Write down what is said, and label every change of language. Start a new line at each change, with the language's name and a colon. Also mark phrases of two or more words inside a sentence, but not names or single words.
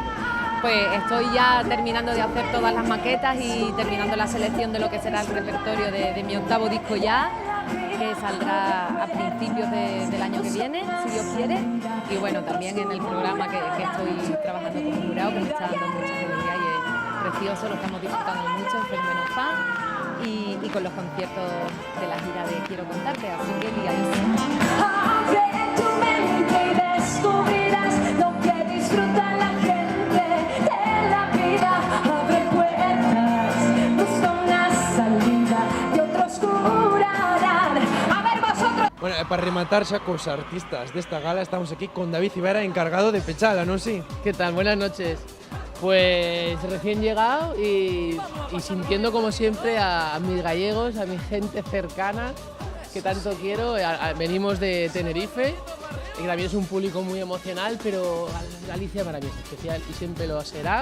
Spanish: Pues estoy ya terminando de hacer todas las maquetas y terminando la selección de lo que será el repertorio de mi octavo disco ya, que saldrá a principios del año que viene, si Dios quiere. Y bueno, también en el programa que estoy trabajando como jurado, que me está dando mucha alegría y es precioso, lo estamos disfrutando mucho en Fenómeno Fan y con los conciertos de la gira de Quiero Contarte, así que ligadísimo.
Galician: Bueno, para rematar xa cos artistas desta gala, estamos aquí con David Civera, encargado de pechala, ¿no?
Spanish: Sí. ¿Qué tal? Buenas noches. Pues recién llegado y sintiendo como siempre a mis gallegos, a mi gente cercana que tanto quiero. Venimos de Tenerife, que también es un público muy emocional, pero Galicia para mí es especial y siempre lo será.